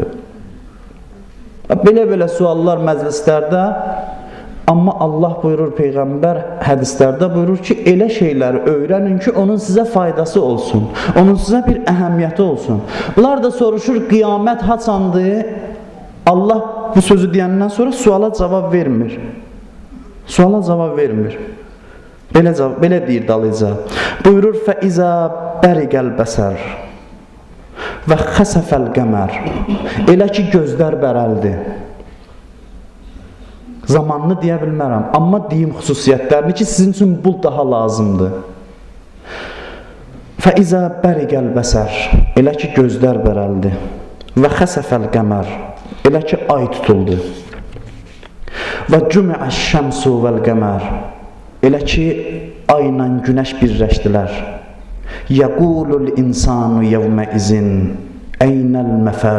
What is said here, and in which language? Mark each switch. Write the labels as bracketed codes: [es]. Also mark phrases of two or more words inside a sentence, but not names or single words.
[az] Belə-belə suallar məclislərdə, amma Allah buyurur, Peyğəmbər hədislərdə buyurur ki, elə şeyləri öyrənin ki, onun sizə faydası olsun, onun sizə bir əhəmiyyəti olsun. Bunlar da soruşur, qiyamət haçandır? Allah bu sözü deyəndən sonra suala cavab vermir. Suala cavab vermir. Belə deyir dalıca. Buyurur, [ar] فَإِذَا بَرِقَ الْبَسَرِ وخسف القمر. [az] Elə ki, gözlər bərəldi. Zamanını deyə bilmərəm, amma deyim xüsusiyyətlərini ki, sizin üçün bu daha lazımdır. [ar] فَإِذَا بَرِقَ الْبَسَرِ. [az] Elə ki, gözlər bərəldi. [ar] وخسف القمر. [az] Elə ki, ay tutuldu. [ar] وجمع الشمس والقمر. [az] Elə ki, ayla günəş birləşdilər. [ar] يقول الإنسان يومئذ أين المفر.